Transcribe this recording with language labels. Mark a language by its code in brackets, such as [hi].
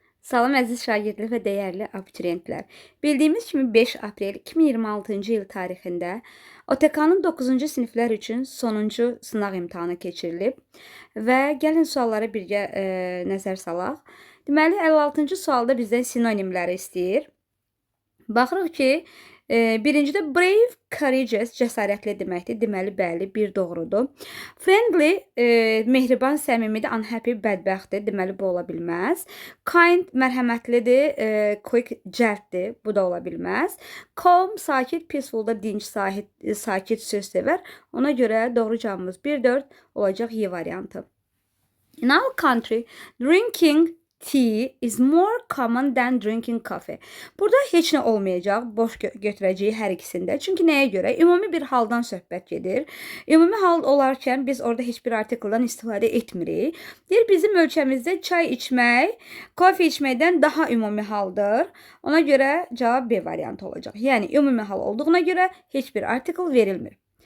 [az] Salam əziz şagirdlər və dəyərli abituriyentlər. Bildiyimiz kimi 5 aprel 2026-cı il tarixində OTK-nın 9-cu siniflər üçün sonuncu sınaq imtahanı keçirilib və gəlin suallara birgə nəzər salaq. Deməli, 56-cı sualda bizdən sinonimləri istəyir. Baxırıq ki, birincidə [en] brave, courageous, [az] cəsarətli deməkdir. Deməli, bəli, bir doğrudur. [en] Friendly, [az] mehriban, səmimidir. [en] Unhappy, [az] bədbəxtdir. Deməli, bu ola bilməz. [en] Kind, [az] mərhəmətlidir. [en] Quick, [az] cəlddir. Bu da ola bilməz. [en] Calm, [az] sakit, [en] peaceful [az] da dinc, sakit, söz sevər. Ona görə doğru cavabımız 1-4 olacaq Y variantı. [en] In our country, drinking tea is more common than drinking coffee. [az] Burada heç nə olmayacaq, boş götürəcəyi hər ikisində. Çünki nəyə görə? Ümumi bir haldan söhbət gedir. Ümumi hal olarkən biz orada heç bir artikeldan istifadə etmirik. Deyir, bizim ölkəmizdə çay içmək, kofe içməkdən daha ümumi haldır. Ona görə cavab B variantı olacaq. Yəni, ümumi hal olduğuna görə heç bir artikel verilmir.